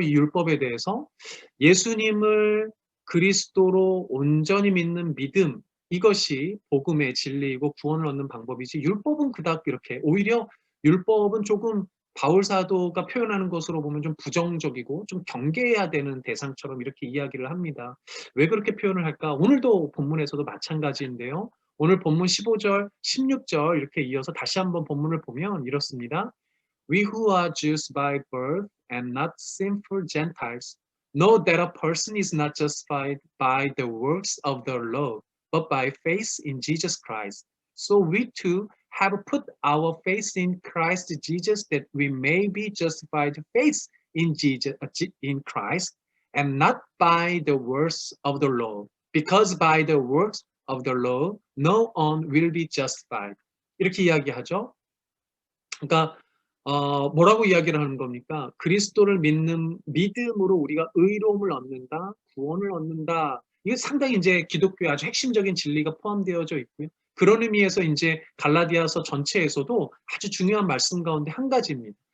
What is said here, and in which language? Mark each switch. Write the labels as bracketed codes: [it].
[ko] 이 율법에 대해서 예수님을 그리스도로 온전히 믿는 믿음 이것이 복음의 진리이고 구원을 얻는 방법이지 율법은 그닥 이렇게 오히려 율법은 조금 바울 사도가 표현하는 것으로 보면 좀 부정적이고 좀 경계해야 되는 대상처럼 이렇게 이야기를 합니다. 왜 그렇게 표현을 할까? 오늘도 본문에서도 마찬가지인데요. 오늘 본문 15절, 16절 이렇게 이어서 다시 한번 본문을 보면 이렇습니다. [en] We who are Jews by birth and not sinful Gentiles know that a person is not justified by the works of the law, but by faith in Jesus Christ. So we too have put our faith in Christ Jesus that we may be justified faith in Christ and not by the works of the law. Because by the works of the law, no one will be justified. [ko] 이렇게 이야기하죠. 그러니까 뭐라고 이야기를 하는 겁니까? 그리스도를 믿는 믿음으로 우리가 의로움을 얻는다, 구원을 얻는다. 이게 상당히 이제 기독교의 아주 핵심적인 진리가 포함되어져 있고요. 그런 의미에서 이제 갈라디아서 전체에서도 아주 중요한 말씀 가운데 한 가지입니다.